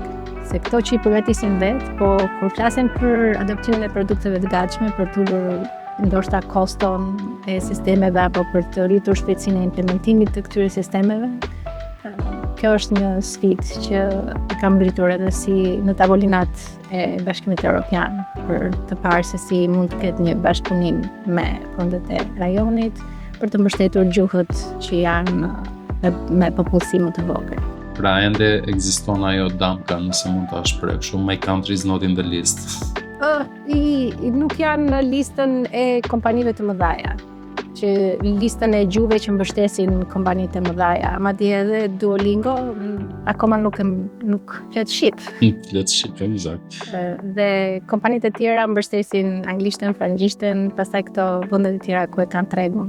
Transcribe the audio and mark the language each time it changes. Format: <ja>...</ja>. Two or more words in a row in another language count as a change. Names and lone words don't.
<sq>Se këto që i përgatisin vetë, po kur flasin për adoptimin e produkteve të gatshme, për të ndoshta koston e sistemeve apo për të rritur shpejtësinë e implementimit të këtyre sistemeve, kjo është një sfidë që kam mbritur edhe si në tavolinat e Bashkimit Evropian. për të parë se si mund të ketë një bashkëpunim me vendet e rajonit për të mbështetur gjuhët që janë me popullsi më të vogël. Pra ende ekziston ajo damka, nëse mund ta shpreh kështu,</sq> <en>my country is not in the list.</en> <sq>Nuk janë në listën e kompanive të mëdhaja, që listën e gjuhëve që mbështesin kompanitë e mëdhaja, madje edhe Duolingo akoma nuk flet shqip. Flet shqip, eksakt. Dhe kompanitë e tjera mbështesin anglishtën, frangjishten, pastaj këto vendet e tjera ku e kanë tregun.</sq>